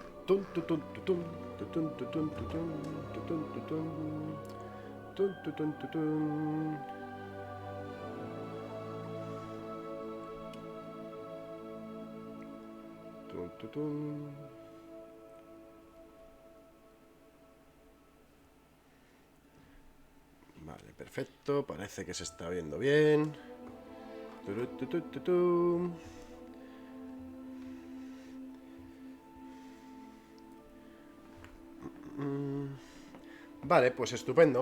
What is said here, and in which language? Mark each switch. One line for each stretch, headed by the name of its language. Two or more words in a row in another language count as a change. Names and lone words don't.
Spanish: Tun, tutun, tutun, tutun, tutun, tutun, tutun, tutun, tun, tutun, tutun. Tun, tutun. Vale, perfecto. Parece que se está viendo bien. Turu, tu, tu, tu, tu. Vale, pues estupendo.